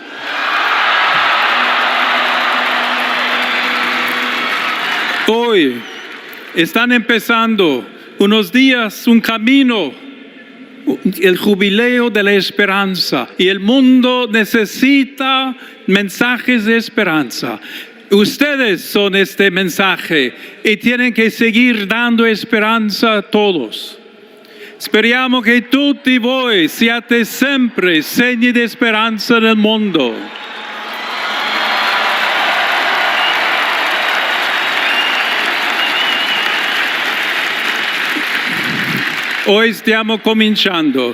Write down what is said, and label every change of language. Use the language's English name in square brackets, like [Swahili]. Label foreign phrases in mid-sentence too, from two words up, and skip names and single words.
[Spanish] Hoy están empezando unos días, un camino, el jubileo de la esperanza, y el mundo necesita mensajes de esperanza. Ustedes son este mensaje y tienen que seguir dando esperanza a todos. [Italian] Speriamo che tutti voi siate sempre segni di speranza nel mondo. Oggi stiamo cominciando.